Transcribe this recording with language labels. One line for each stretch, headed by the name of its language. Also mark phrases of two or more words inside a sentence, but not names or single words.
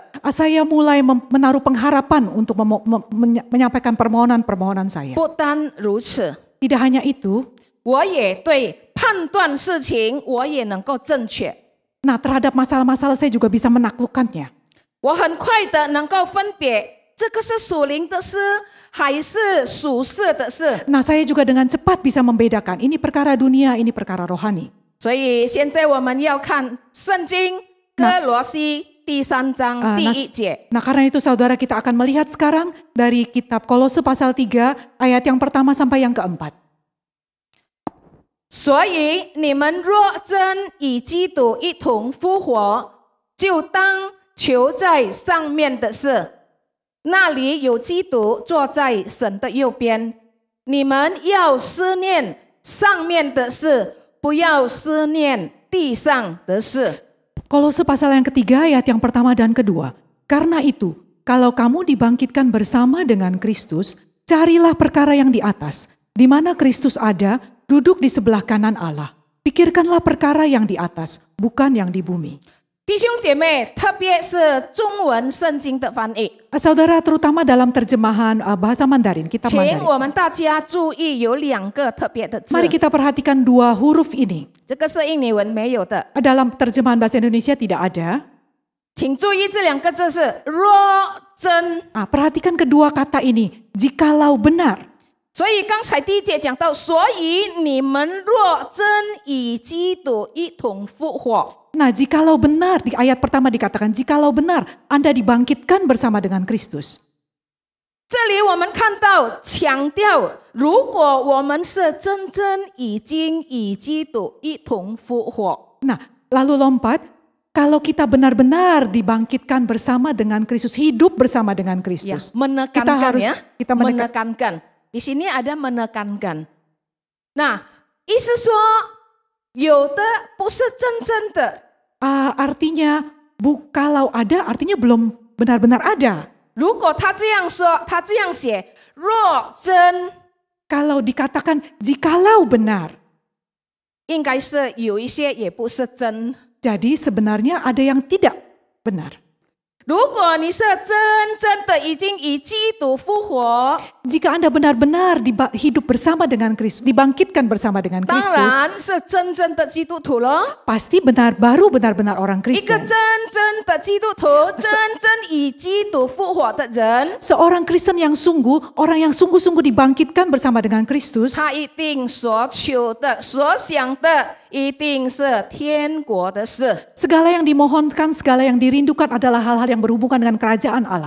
Indonesian: Saya mulai menaruh pengharapan untuk menyampaikan permohonan-permohonan saya.
Chinese: 不单如此，
Indonesian: Tidak hanya itu,
Chinese: 我也对判断事情我也能够正确。
Indonesian: nah terhadap masalah-masalah saya juga bisa menaklukkannya.
Chinese: 我很快的能够分别这个是属灵的事还是属世的事。
Indonesian: Nah saya juga dengan cepat bisa membedakan ini perkara dunia, ini perkara rohani.
Chinese: 所以现在我们要看圣经哥罗西第3章第1节。
Indonesian: Nah karena itu saudara kita akan melihat sekarang dari kitab Kolose pasal 3 ayat yang pertama sampai yang keempat.
Chinese: 所以你们若真与基督一同复活，就当求在上面的事，那里有基督坐在神的右边。你们要思念上面的事，不要思念地上的事。
Indonesian: Kolose pasal yang ketiga ayat yang pertama dan kedua. Karena itu, kalau kamu dibangkitkan bersama dengan Kristus, carilah perkara yang di atas, di mana Kristus ada, duduk di sebelah kanan Allah. Pikirkanlah perkara yang di atas, bukan yang di bumi.
Chinese: 弟兄姐妹，特别是中文圣经的翻译，
Indonesian: Saudara terutama dalam terjemahan bahasa Mandarin, kitab
Chinese: 请
Indonesian: Mandarin.
Chinese: 我们大家注意有2个特别的字，
Indonesian: Mari kita perhatikan dua huruf ini.
Chinese: 这个是印尼文没有的，
Indonesian: Dalam terjemahan bahasa Indonesia tidak ada.
Chinese: 请注意这2个字是若真。
Indonesian: Perhatikan kedua kata ini, jikalau benar.
Chinese: 所以刚才第1节讲到，所以你们若真与基督一同复活。
Indonesian: Nah, jikalau benar, di ayat pertama dikatakan, jikalau benar Anda dibangkitkan bersama dengan Kristus.
Chinese: 这里我们看到强调，如果我们是真正已经与基督一同复活，
Indonesian: Nah, lalu lompat, kalau kita benar-benar dibangkitkan bersama dengan Kristus, hidup bersama dengan 呀 Kristus. ，menekankan ya， kita menekankan. Di sini ada menekankan. Nah，
Chinese: 意思说，有的不是真正的。
Indonesian: Artinya, kalau ada, artinya belum benar-benar ada.
Chinese: 如果他这样说，他这样写，若真，
Indonesian: Kalau dikatakan jikalau benar,
Chinese: 应该是有一些也不是真。
Indonesian: jadi sebenarnya ada yang tidak benar.
Chinese: 如果你是真正的已经与基督复活，
Indonesian: Jika Anda benar-benar hidup bersama dengan Kristus, dibangkitkan bersama dengan
Chinese: 当
Indonesian: Kristus,
Chinese: 然是真正的基督徒了。
Indonesian: pasti baru benar-benar orang
Chinese: 一个
Indonesian: Kristen.
Chinese: 真正的基督徒，真正与基督复活的人，
Indonesian: Seorang Kristen yang sungguh, orang yang sungguh-sungguh dibangkitkan bersama dengan Kristus,
Chinese: 他一定所求的、所想的，一定是天国的事。
Indonesian: segala yang dimohonkan, segala yang dirindukan adalah hal-hal yang yang berhubungan dengan kerajaan Allah.